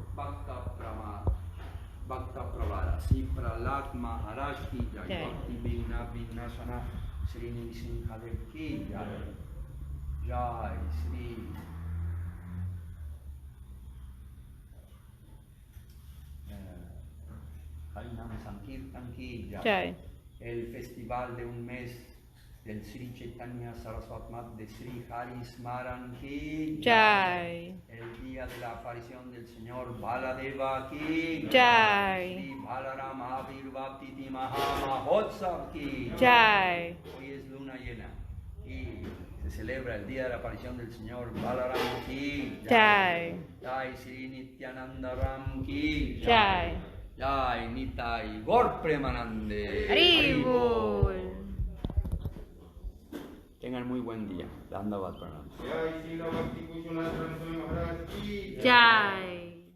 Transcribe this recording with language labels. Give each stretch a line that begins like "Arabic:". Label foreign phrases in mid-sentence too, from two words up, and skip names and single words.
Sanskrit: भक्त प्रवर श्री प्रह्लाद महाराज की जय Jai. भक्ति विघ्न विघ्नाशन श्री नृसिंहदेव की जय जय श्री हरिनाम संकीर्तन की Jai.
Spanish: El festival de un mes del Sri Chaitanya Saraswat Mat de Sri Hari Smaran Ki
Sanskrit: Jai.
Spanish: El día de la aparición del Señor Baladeva Ki
Sanskrit: Jai. श्री बलराम आविर्भाव तिथि महामहोत्सव की Jai.
Spanish: Hoy es luna llena y se celebra el día de la aparición del Señor Balaram Ki
Sanskrit: Jai. जय श्री नित्यानन्द राम की Jai. जय निताइ गौर प्रेमानन्दे Haribol.
Spanish: Tengan muy buen día.
Sanskrit: दण्डवत् प्रणाम. जय श्रील भक्ति कुशन सरस्वती महाराज की Jai.